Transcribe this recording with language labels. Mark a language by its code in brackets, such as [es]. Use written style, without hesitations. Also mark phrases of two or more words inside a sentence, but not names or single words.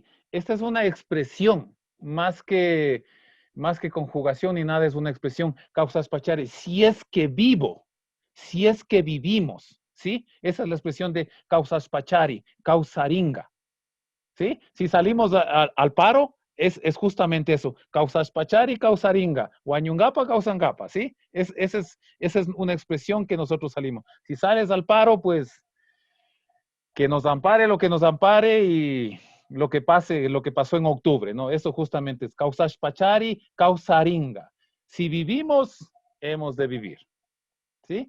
[es] Esta es una expresión, más que conjugación ni nada, es una expresión. [qu] Causashpachari. [es] Si es que vivo, si es que vivimos, ¿sí? Esa es la expresión de [qu] causashpachari, causaringa. [es] ¿Sí? Si salimos al paro, es justamente eso. [qu] Causashpachari, causaringa. Huañungapa, causangapa, [es] ¿sí? Esa es una expresión que nosotros salimos. Si sales al paro, pues que nos ampare lo que nos ampare y lo que pasó en octubre, ¿no? Eso justamente es [qu] causashpachari, causaringa. [es] Si vivimos, hemos de vivir, ¿sí?